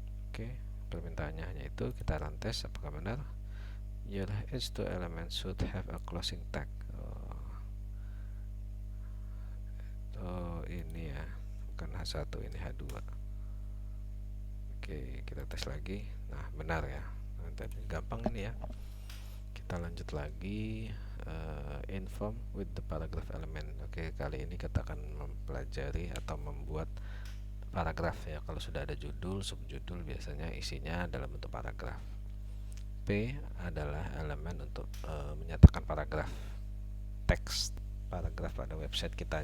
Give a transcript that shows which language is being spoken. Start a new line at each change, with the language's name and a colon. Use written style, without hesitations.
Indonesian: Oke, permintaannya hanya itu. Kita run test apakah benar.
English: Your H2 element should have a closing tag.
Indonesian: Oh ini ya, bukan H1, ini H2. Oke, kita tes lagi. Nah benar ya, gampang ini ya. Kita lanjut lagi.
English: Inform with the paragraph element.
Indonesian: Oke, kali ini kita akan mempelajari atau membuat paragraf ya. Kalau sudah ada judul, subjudul biasanya isinya dalam bentuk paragraf. P adalah elemen untuk menyatakan paragraf, teks paragraf pada website kita.